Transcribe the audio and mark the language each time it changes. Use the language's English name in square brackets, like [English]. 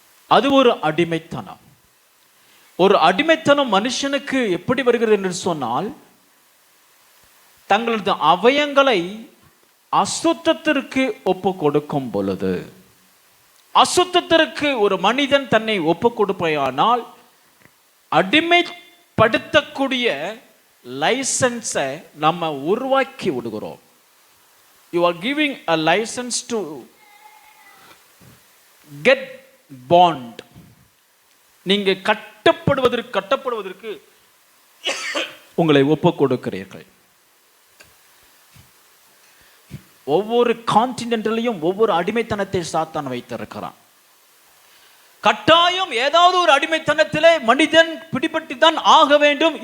[Tamil] அது ஒரு அடிமைத்தனம். ஒரு அடிமைத்தனம் மனுஷனுக்கு எப்படி வருகிறது என்று சொன்னால், தங்களது அவயங்களை அசுத்தத்திற்கு ஒப்பு கொடுக்கும் பொழுது, அசுத்தத்திற்கு ஒரு மனிதன் தன்னை ஒப்பு கொடுப்பையானால் அடிமைப்படுத்தக்கூடிய லைசன்ஸை நம்ம உருவாக்கி விடுகிறோம். [English] You are giving a license to get bond. [Tamil] நீங்க கட்டப்படுவதற்கு உங்களை ஒப்பு கொடுக்கிறீர்கள். ஒவ்வொரு கான்டினென்ட்லையும் ஒவ்வொரு அடிமைத்தனத்தை சாத்தான் வைத்திருக்கிறான். கட்டாயம் ஏதாவது ஒரு அடிமைத்தனத்திலே மனிதன் பிடிபட்டு தான் ஆக வேண்டும்.